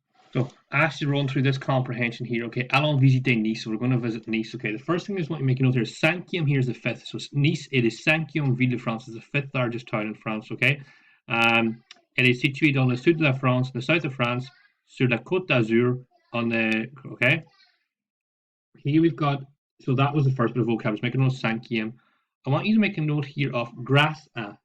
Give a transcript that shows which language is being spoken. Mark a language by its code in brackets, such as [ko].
[en] So I asked you to run through this comprehension here. Okay, [fr] allons visiter Nice. [en] So we're going to visit Nice. Okay, the first thing I just want you to make a note here is cinquième here is the 5th. So Nice, it is [fr] cinquième ville de France. [en] It's the 5th largest town in France. Okay, it is [fr] situé dans le sud de la France, [en] the south of France, [fr] sur la Côte d'Azur. [en] On the okay, here we've got. So that was the first bit of vocab. Just make a note of cinquième. I want you to make a note here of grâce à.